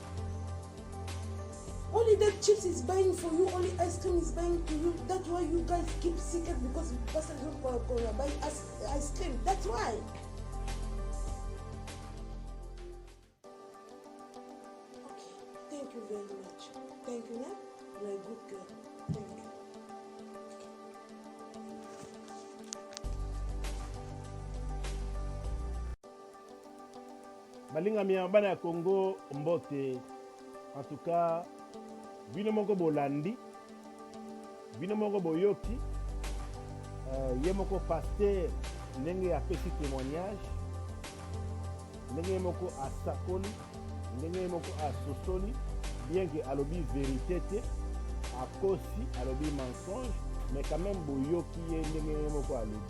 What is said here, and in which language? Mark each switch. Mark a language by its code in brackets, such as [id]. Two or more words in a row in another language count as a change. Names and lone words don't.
[en] Only that chips is buying for you, only ice cream is buying to you. That's why you guys keep secret, because Pastor don't buy ice cream. That's why. Okay, thank you very much. Thank you, Nat. You're a good girl. Thank you. [ln] balingami ya bana ya Congo mbote. [fr] En tout cas, [ln] bino moko bolandi, bino moko boyoki, ye moko pasteur ndenge apesi témoignage, ndenge moko asakoli, ndenge moko asosoli, [fr] bien que [ln] alobi vérité te, akosi alobi mensonge, [fr] mais quand même [ln] boyoki ye ndenge moko alobi.